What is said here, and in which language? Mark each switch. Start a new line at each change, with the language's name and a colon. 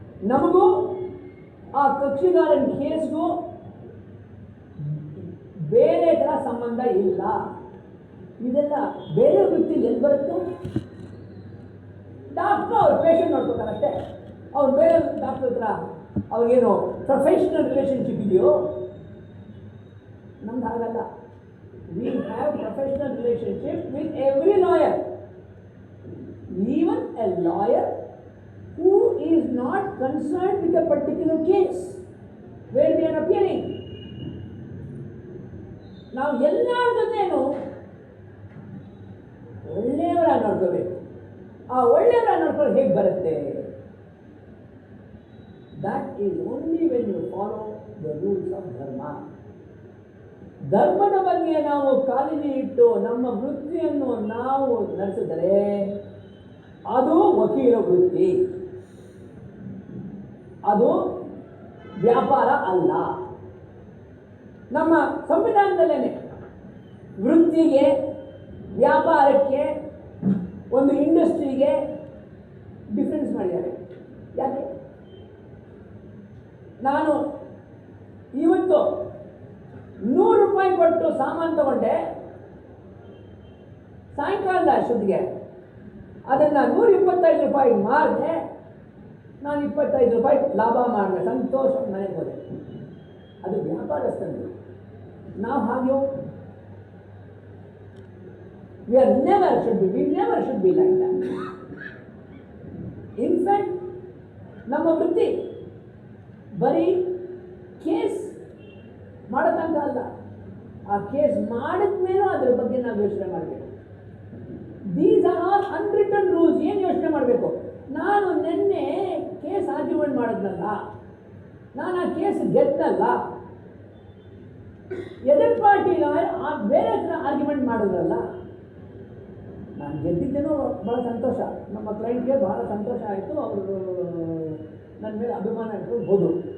Kannada: ನಮಗೂ ಆ ಕಕ್ಷಿಗಾರನ ಕೇಸ್ಗೂ ಬೇರೆ ಥರ ಸಂಬಂಧ ಇಲ್ಲ. ಇದೆಲ್ಲ ಬೇರೆ ವೃತ್ತಿಲಿ ಎಲ್ಲಿ ಬರುತ್ತೆ? ಡಾಕ್ಟ್ರು ಅವ್ರ ಪೇಷಂಟ್ ನೋಡ್ಕೋತಾರೆ ಅಷ್ಟೇ. ಅವ್ರು ಬೇರೆ ಡಾಕ್ಟರ್ ಹತ್ರ ಅವ್ರಿಗೇನು ಪ್ರೊಫೆಷನಲ್ ರಿಲೇಷನ್ಶಿಪ್ ಇದೆಯೋ? ನಮ್ದು ಹಾಗಲ್ಲ.
English: We have professional relationship with every lawyer, even a lawyer who is not concerned with a particular case where we are appearing.
Kannada: ನಾವು ಎಲ್ಲರ ಜೊತೆನೂ ಒಳ್ಳೆಯವರಾಗಿ ನೋಡ್ಕೋಬೇಕು. ಆ ಒಳ್ಳೆಯವರಾಗಿ ನೋಡ್ಕೊಳ್ಳೋದು ಹೇಗೆ ಬರುತ್ತೆ?
English: That is only when you follow the rules of dharma.
Kannada: ಧರ್ಮದ ಬಗ್ಗೆ ನಾವು ಕಾಳಜಿ ಇಟ್ಟು ನಮ್ಮ ವೃತ್ತಿಯನ್ನು ನಾವು ನಡೆಸಿದರೆ ಅದು ವಕೀಲ ವೃತ್ತಿ, ಅದು ವ್ಯಾಪಾರ ಅಲ್ಲ. ನಮ್ಮ ಸಂವಿಧಾನದಲ್ಲೇ ವೃತ್ತಿಗೆ, ವ್ಯಾಪಾರಕ್ಕೆ, ಒಂದು ಇಂಡಸ್ಟ್ರಿಗೆ ಡಿಫ್ರೆನ್ಸ್ ಮಾಡಿದ್ದಾರೆ. ಯಾಕೆ? ನಾನು ಇವತ್ತು 100 ರೂಪಾಯಿ ಕೊಟ್ಟು ಸಾಮಾನು ತಗೊಂಡೆ, ಸಾಯಂಕಾಲದ ಅಷ್ಟೊತ್ತಿಗೆ ಅದನ್ನು 125 ರೂಪಾಯಿ ಮಾರಿದೆ, ನಾನು 25 ರೂಪಾಯಿ ಲಾಭ ಮಾಡಿದೆ, ಸಂತೋಷ, ಮನೆಗೆ ಹೋದೆ. ಅದು ವ್ಯಾಪಾರಸ್ಥರು. ನಾವು ಹಾಗೆ
English: we never should be like that. In fact,
Kannada: ನಮ್ಮ ವೃತ್ತಿ ಬರೀ ಕೇಸ್ ಮಾಡೋ ತನಕ ಅಲ್ಲ, ಆ ಕೇಸ್ ಮಾಡಿದ ಮೇಲೂ ಅದ್ರ ಬಗ್ಗೆ ನಾವು ಯೋಚನೆ ಮಾಡಬೇಕು.
English: These are all unwritten rules.
Kannada: ಏನು ಯೋಚನೆ ಮಾಡಬೇಕು? ನಾನು ನಿನ್ನೆ ಕೇಸ್ ಆರ್ಗ್ಯುಮೆಂಟ್ ಮಾಡಿದ್ನಲ್ಲ, ನಾನು ಆ ಕೇಸ್ ಗೆದ್ದಲ್ಲ, ಎದುರು ಪಾರ್ಟಿ ಬೇರೆ ಹತ್ರ ಆರ್ಗ್ಯುಮೆಂಟ್ ಮಾಡಿದ್ರಲ್ಲ, ನಾನು ಗೆದ್ದಿದ್ದೇನೋ ಭಾಳ ಸಂತೋಷ, ನಮ್ಮ ಕ್ಲೈಂಟ್ಗೆ ಭಾಳ ಸಂತೋಷ ಆಯಿತು, ಅವರು ನನ್ನ ಮೇಲೆ ಅಭಿಮಾನ ಇಟ್ಕೊಳ್ಬೋದು.